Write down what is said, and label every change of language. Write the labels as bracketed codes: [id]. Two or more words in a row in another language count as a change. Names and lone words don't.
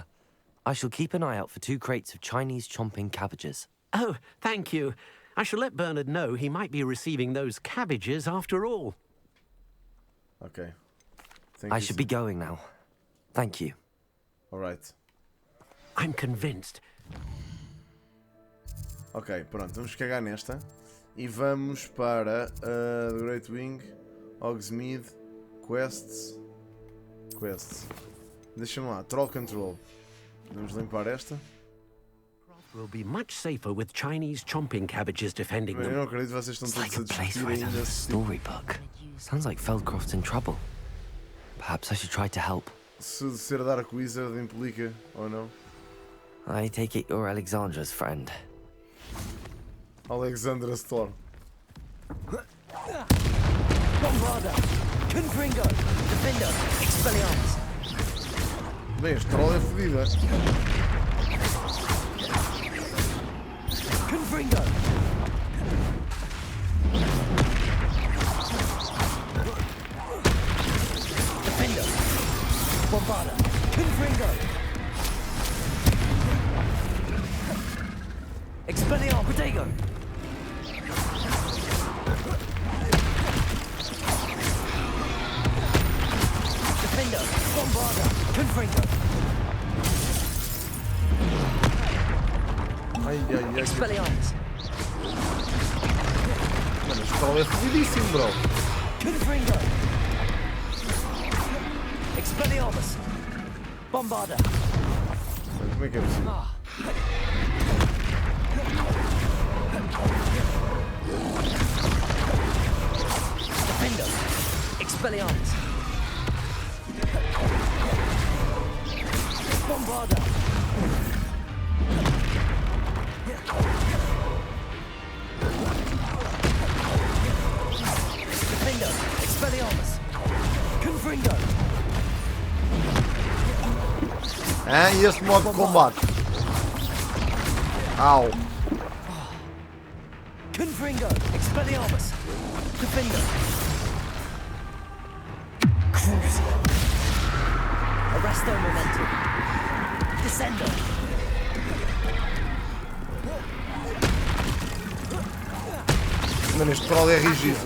[en] I shall keep an eye out for 2 crates of Chinese chomping cabbages. Oh, thank you. I shall let Bernard know he might be receiving those cabbages after all. Okay. I should be going now. Thank you. Alright. I'm convinced. [pt] Ok, pronto, vamos cagar nesta. E vamos para The Great Wing, Hogsmeade. Quests. Deixa-me lá. Troll Control. Vamos limpar esta. [en] Will be much safer with Chinese chomping cabbages defending [pt] Eu [en] them. [pt] não acredito que vocês estão [en] It's [pt] todos [en] like [pt] a [en] a place [pt] discutir [en] right out [pt] ainda. [en] of a storybook. Sounds like Feldcroft's in trouble. Perhaps I should try to help. [pt] Se ser [en] Dark Wizard [pt] implica ou não. [en] I take it you're Alexandra's friend. Alexandra Storm. Bombarda! Confringo! Defender! Expelliarmus! [pt] Bem, este troll é fodida. [en] Confringo! Defender! Bombarda! Confringo! Expelliarmus! Protego! Defender! Bombarda! Confringo! [pt] Ai, ai, ai. [en] Expelliarmus! [pt] Mano, este troll é fodidíssimo, bro. [en] Confringo! Expelliarmus! Bombarda! [pt] Mano, como é que é possível? [en] Defender! Expelliarmus! Bombarda! Defender! Expelliarmus! Confringo! [pt] Ah, e este modo de combate? Au! [en] Confringo! Expelliarmus! Defender! Cruiser! Arresto momentum! Descender! [pt] Mano, este troll é rigíssimo.